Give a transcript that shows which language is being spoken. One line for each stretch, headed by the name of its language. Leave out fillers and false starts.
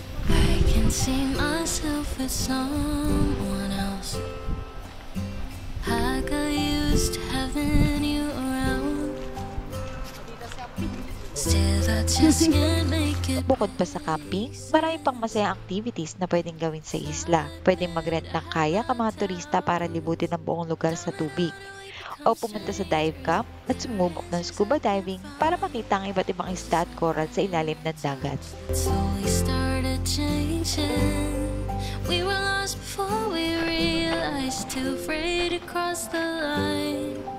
English: I can see myself with someone else. I got used to having you around. Still, I just can't make it.
Filipino: Bukod pa sa camping, marami pang masayang activities na pwedeng gawin sa isla. Pwedeng mag-rent ng kayak ang mga turista para libutin ang buong lugar sa tubig. O pumunta sa dive camp at sumubok ng scuba diving para makita ang iba't ibang isda at coral sa ilalim ng dagat.
English: So we started changing. We were lost before we realized. Too afraid to cross the line.